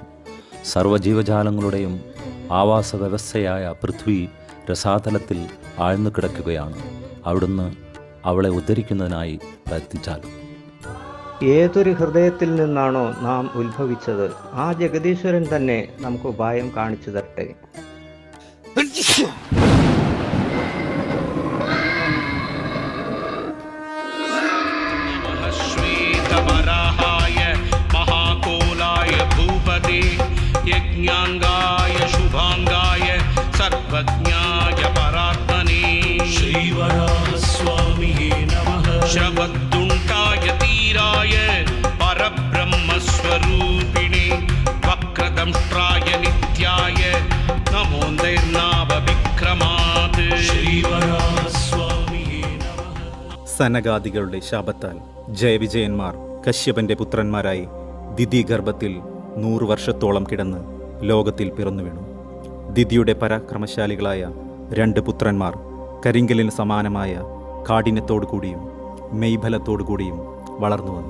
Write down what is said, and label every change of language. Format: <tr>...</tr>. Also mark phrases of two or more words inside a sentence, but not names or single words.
<ml>സർവ്വജീവജാലങ്ങളുടെയും ആവാസ വ്യവസ്ഥയായ പൃഥ്വി രസാതലത്തിൽ ആഴ്ന്നു കിടക്കുകയാണ്. അവിടുന്ന് അവളെ ഉദ്ധരിക്കുന്നതിനായി പ്രയത്നിച്ചാലും. ഏതൊരു ഹൃദയത്തിൽ നിന്നാണോ നാം ഉത്ഭവിച്ചത്, ആ ജഗദീശ്വരൻ തന്നെ നമുക്ക് ഉപായം കാണിച്ചു തരട്ടെ.</ml> <sa>यज्ञांगाय शुभांगाय सर्वज्ञाय परात्मने श्रीवराहस्वामिये नमः श्रवद्दुण्डाय तीराय परब्रह्मस्वरूपिणे वक्रदंष्ट्राय नित्याय नमो नैर्नाभविक्रमात् श्रीवराहस्वामिये नमः.</sa> <ml>സനകാദികളുടെ ശാപത്താൽ ജയവിജയന്മാർ കശ്യപന്റെ പുത്രന്മാരായി ദിതിഗർഭത്തിൽ 100 വർഷത്തോളം കിടന്ന് ലോകത്തിൽ പിറന്നു വീണു. ദിതിയുടെ പരാക്രമശാലികളായ 2 പുത്രന്മാർ കരിങ്കലിന് സമാനമായ കാഠിന്യത്തോടുകൂടിയും മെയ്ബലത്തോടുകൂടിയും വളർന്നു വന്നു.</ml>